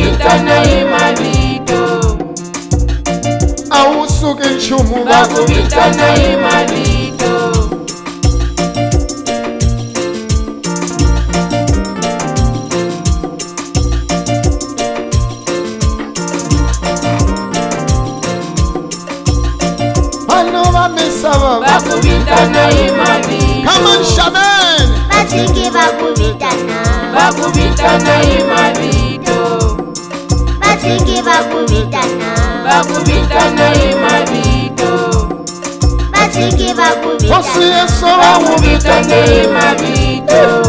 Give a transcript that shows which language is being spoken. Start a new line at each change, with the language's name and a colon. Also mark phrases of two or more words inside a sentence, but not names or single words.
Tsonga: vakuvitana hi mavito, awusuki nchumu vakuvitana hi mavito, vanhu va misava vakuvitana hi mavito,
English: come on shaman
Tsonga: Basiki bakuvitana. vakuvitana hi mavito, Basiki bakuvitana. vakuvitana hi mavito, Basiki hosi bakuvitana. yeso vakuvitana hi mavito,